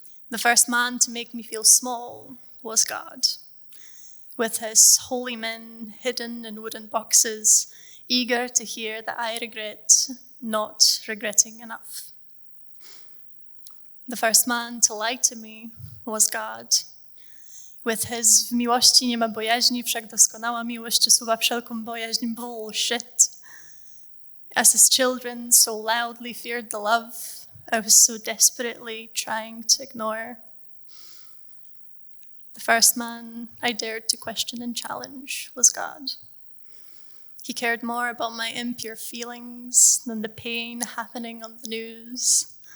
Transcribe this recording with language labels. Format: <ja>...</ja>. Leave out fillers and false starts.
<en>The first man to make me feel small was God. With his holy men hidden in wooden boxes, eager to hear that I regret not regretting enough. The first man to lie to me was God. With his</en> <pl>w miłości nie ma bojaźni, wszak doskonała miłość usuwa wszelką bojaźń,</pl> <en>bullshit. As his children so loudly feared the love I was so desperately trying to ignore. The first man I dared to question and challenge was God. He cared more about my impure feelings than the pain happening on the news.</en>